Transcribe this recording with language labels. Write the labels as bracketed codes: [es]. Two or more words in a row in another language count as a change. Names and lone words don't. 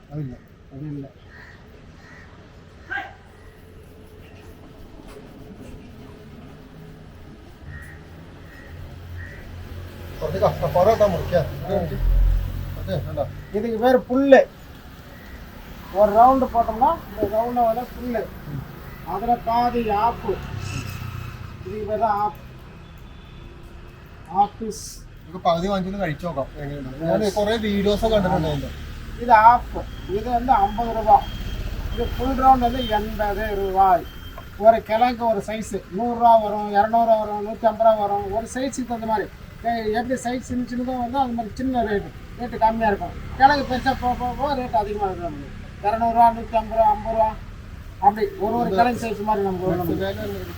[ta] பரோட்டா முறிக்க இதுக்கு பேர் புல்லு. ஒரு ரவுண்டு போட்டோம்னா இந்த ரவுண்டில் வர புல்லு, அதில் பாதி ஆப்பு. இதுக்கு பேர் தான் ആപ്പീസ്. [ml] പകുതി വാങ്ങിച്ചു കഴിച്ചു നോക്കാം എങ്ങനെയുണ്ട്. കുറേ വീഡിയോസൊക്കെ കണ്ടിട്ടുണ്ട്. [ta] இது ஆப்பு, இது வந்து 50 ரூபா. இது ஃபுல் ரவுண்ட் வந்து 80 ரூபாய். ஒரு கிழங்கு ஒரு சைஸு 100 ரூபா வரும், 200 ரூபா வரும், 150 ரூபா வரும். ஒரு சைஸுக்கு தகுந்த மாதிரி எப்படி சைஸ் சின்னதாக வந்து அது மாதிரி சின்ன ரேட்டு கம்மியாக இருக்கும். கிழங்கு பெருசாக போக ரேட் அதிகமாக இருக்கும். நமக்கு 200 ரூபா, 150 ரூபா, 50 ரூபா அப்படி ஒரு கிழங்கு சைஸ் மாதிரி நமக்கு.